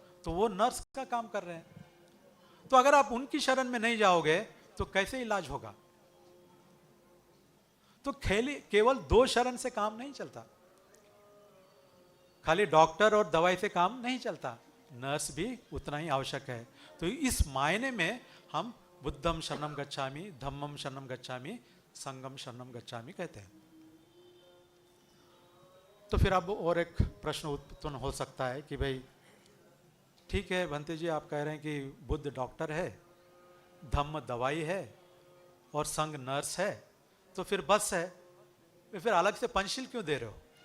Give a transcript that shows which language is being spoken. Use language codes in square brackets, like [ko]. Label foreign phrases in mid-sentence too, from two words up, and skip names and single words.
[hi] तो वो नर्स का काम कर रहे हैं। तो अगर आप उनकी शरण में नहीं जाओगे तो कैसे इलाज होगा? तो केवल दो शरण से काम नहीं चलता, खाली डॉक्टर और दवाई से काम नहीं चलता, नर्स भी उतना ही आवश्यक है। तो इस मायने में हम [pi] बुद्धम शरणम गच्छामि, धम्मम शरणम गच्छामि, संगम शरणम गच्छामि [hi] कहते हैं। तो फिर अब और एक प्रश्न उत्पन्न हो सकता है कि भाई ठीक है भंते जी, आप कह रहे हैं कि बुद्ध डॉक्टर है, धम्म दवाई है और संघ नर्स है, तो फिर बस है, फिर अलग से पंचशील क्यों दे रहे हो?